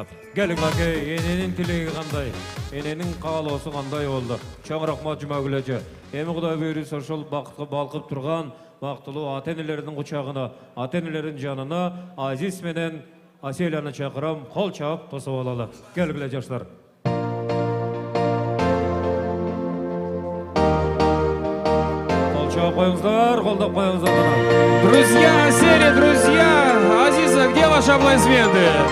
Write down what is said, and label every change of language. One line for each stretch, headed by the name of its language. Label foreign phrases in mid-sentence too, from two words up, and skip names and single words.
Kyrgyz: Келиң аке, эненин тилеги кандай, эненин каалоосу кандай болду? Чоң рахмат Жумагүл эже. Эми Кудай буйруса ошол бакытка балкып турган бактылуу ата-энелердин кучагына, ата-энелердин жанына Азиз менен Аселяны чакырам, кол чаап тосуп алалы. Келгиле жаштар.
Kazakh: Қойыңыздар, қолдап қойыңыздар.
Russian: Друзья Асели, друзья Азиза, где ваши аплодисменты?